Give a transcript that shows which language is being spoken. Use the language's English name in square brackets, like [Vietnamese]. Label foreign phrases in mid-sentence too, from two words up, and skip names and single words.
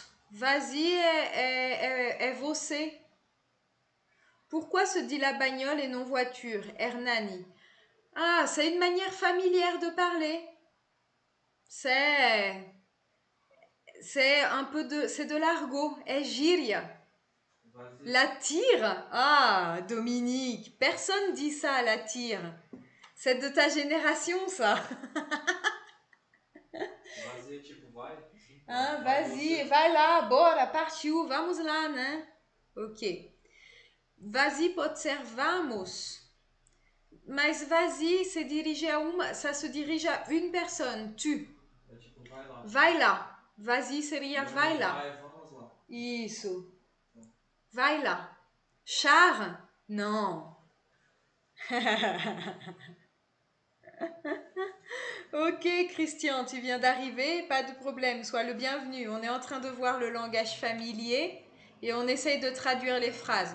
[French] Vas-y et você. Pourquoi se dit la bagnole et non voiture? Hernani. Ah, c'est une manière familière de parler. C'est c'est de l'argot. [Portuguese] É gíria. [French] Vas-y, La tire? Ah, Dominique, personne dit ça, la tire. C'est de ta génération, ça. [Portuguese] vas-y é tipo vai, assim, [French] Hein, [Portuguese] vai [French] vas-y, [Portuguese] você. vai lá, bora, partiu, vamos lá, né? Ok. Vas-y pode ser vamos. Mas vas-y, c'est dirigé à uma, ça se dirige à une personne, tu. É tipo vai lá. Vai lá. Vas-y seria E vai onde lá. vai, vamos lá. Isso. Então, Vai lá. [French] Char? Non. Ok, Christian, tu viens d'arriver, pas de problème, sois le bienvenu. On est en train de voir le langage familier et on essaye de traduire les phrases.